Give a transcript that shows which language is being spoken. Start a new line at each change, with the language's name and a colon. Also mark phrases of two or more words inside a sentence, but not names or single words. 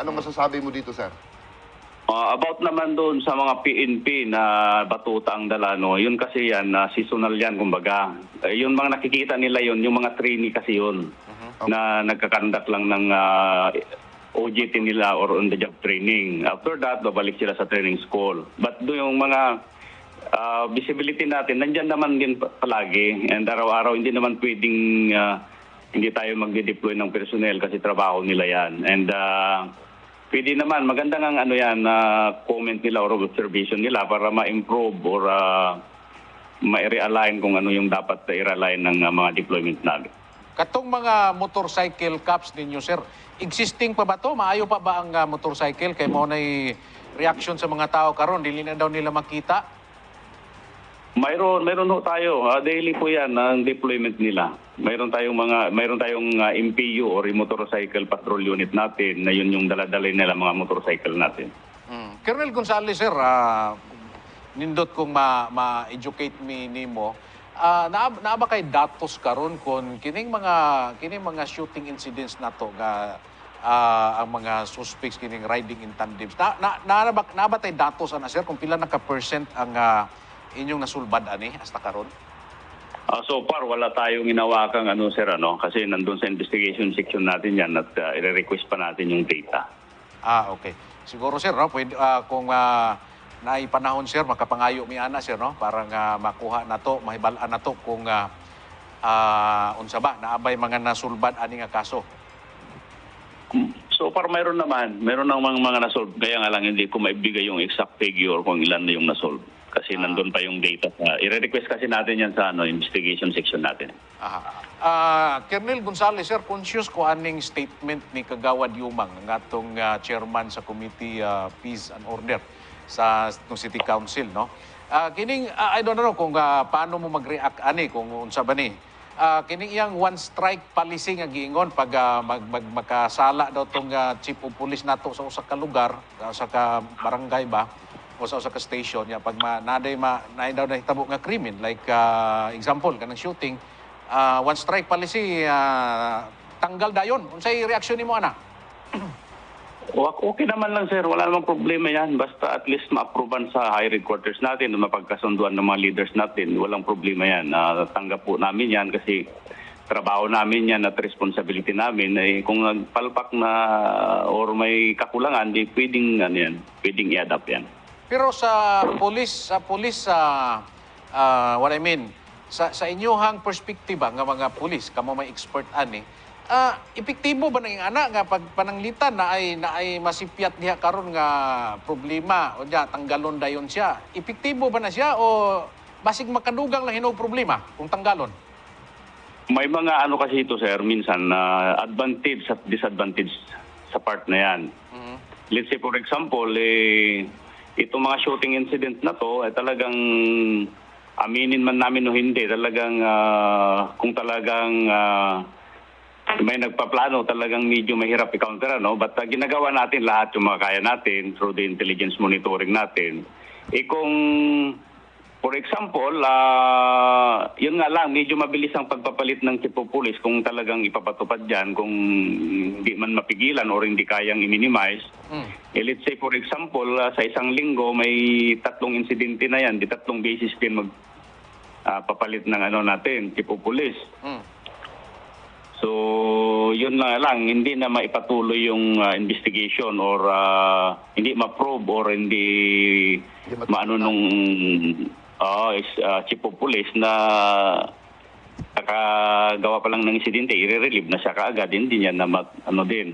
Filipino: Ano masasabi mo dito, sir? About naman doon sa mga PNP na batuta ang dala, yun kasi yan, seasonal yan, kumbaga. Yung mga nakikita nila yun, yung mga trainee kasi yun, na nagkakandak lang ng OJT nila or
English: on-the-job training. After that,
Filipino: babalik sila sa training school. But doon yung mga visibility natin, nandyan naman din palagi. And araw-araw, hindi naman pwedeng hindi tayo magde-deploy ng personnel kasi trabaho nila yan. And pwede naman, magandang ang comment nila or observation nila para ma-improve or ma-realign kung ano yung dapat i-realign ng mga deployment namin.
Cebuano: Katong mga
English: motorcycle cops
Cebuano: ninyo, sir, existing pa ba to? Maayo pa ba ang motorcycle? Kay mo na'y reaction sa mga tao karon, dili na daw nila makita?
Filipino: Mayroon ho tayo. Daily po yan ang deployment nila. Mayroon tayong MPU or
English: motorcycle patrol unit
Filipino: natin na yun yung daladalay nila mga motorcycle natin.
Cebuano: Colonel Gonzales, sir, nindot kong ma-educate me nimo. Naa ba kay datos karon kon kining mga
English: shooting incidents
Cebuano: nato nga ang mga suspects kining
English: riding in tandems.
Cebuano: Na ba tay datos ana, sir, kung pila na ka percent ang inyong nasulbad hasta karon?
English: So far,
Filipino: wala tayong inawakang sir, kasi nandun sa investigation section natin yan at i-request pa natin yung data. Okay.
Cebuano: Siguro, sir, pwede, kung naipanahon, sir, makapangayo mi ana, sir, para makuha na to, mahibalaan na to kung unsa ba, naabay mga nasulbad ani nga kaso. So far, meron ng mga nasolve. Kaya nga lang hindi ko maibigay yung exact figure kung ilan na yung nasolve. Kasi nandun pa yung data. I-request kasi natin yan sa investigation section natin. Colonel Gonzales, sir, conscious ko aning statement ni Kagawad Yumang, ng atong chairman sa Committee Peace and Order sa City Council, no? Kining,
English: I don't know
Filipino: kung paano mo mag-react
Cebuano: kung unsa ba ni. Kining iyang
English: one strike policy
Cebuano: nga giingon pag makasala daw tong
English: chief of police
Cebuano: nato sa usa ka lugar, sa ka barangay ba, o sa usa ka station, pag naday daw nahitabo nga krimen, like example kanang shooting,
English: one strike policy
Cebuano: tanggal dayon. Unsay reaksyon nimo ana?
Filipino: Okay naman lang sir, wala namang problema yan. Basta at least ma-approvean sa
English: high headquarters
Filipino: natin, mapagkasunduan ng mga leaders natin, walang problema yan. Tanggap po namin yan kasi trabaho namin yan at responsibility namin. Kung nagpalpak na or may kakulangan, di pwedeng, pwedeng i-adapt yan.
Cebuano: Pero sa police
English: what I mean,
Cebuano: sa inyohang perspektiba nga mga pulis, kamo may expert ani, epektibo ba nang ana nga pag pananglitan na ay masipyat diha karon nga problema o diya tanggalon dayon siya? Epektibo ba na siya o basig makadugang lang hinog problema kung tanggalon?
Filipino: May mga ano kasi ito sir, minsan advantage at disadvantage sa part na yan.
English: Let's say for example,
Filipino: itong mga shooting incident na to ay talagang aminin man namin o hindi, talagang kung talagang may nagpaplano, talagang medyo mahirap i-counter, ano? But ginagawa natin lahat yung mga kaya natin through the intelligence monitoring natin. Kung, for example, yun nga lang, medyo mabilis ang pagpapalit ng
English: chief of police
Filipino: kung talagang ipapatupad dyan, kung hindi man mapigilan or hindi kayang i-minimize.
English: Let's say, for example,
Filipino: sa isang linggo, may 3 insidente na yan, di 3 beses din magpapalit ng natin,
English: chief of police.
Filipino: So, yun lang, hindi na maipatuloy yung investigation or hindi ma-probe or hindi maano nung
English: chief of police
Filipino: na nakagawa pa lang ng insidente, i-relieve na siya kaagad, hindi niya na din.